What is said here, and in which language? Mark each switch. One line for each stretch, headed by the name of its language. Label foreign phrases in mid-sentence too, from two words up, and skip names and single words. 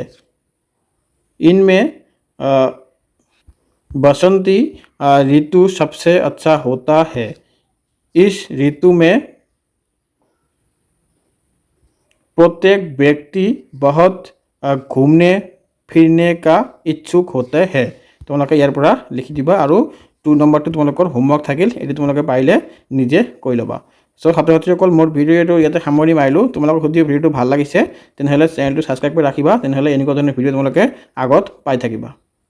Hindi: इनमें बसंती ऋतु सबसे अच्छा होता है। इस ऋतु में प्रत्येक व्यक्ति बहुत घूमने फिरने का इच्छुक होते हैं।
Assamese: তোমালোকে ইয়াৰ পৰা লিখি দিবা আৰু 2 নম্বৰটো তোমালোকৰ হোমৱৰ্ক থাকিল, এটো তোমালোকে পাৰিলে নিজে কৰি ল'বা। সো ছাত্ৰ ছাত্ৰীসকল, মোৰ ভিডিঅ'টো ইয়াতে সামৰি মাৰিলোঁ। তোমালোকৰ যদি ভিডিঅ'টো ভাল লাগিছে তেনেহ'লে চেনেলটো ছাবস্ক্ৰাইব কৰি ৰাখিবা, তেনেহ'লে এনেকুৱা ধৰণৰ ভিডিঅ' তোমালোকে আগত পাই থাকিবা।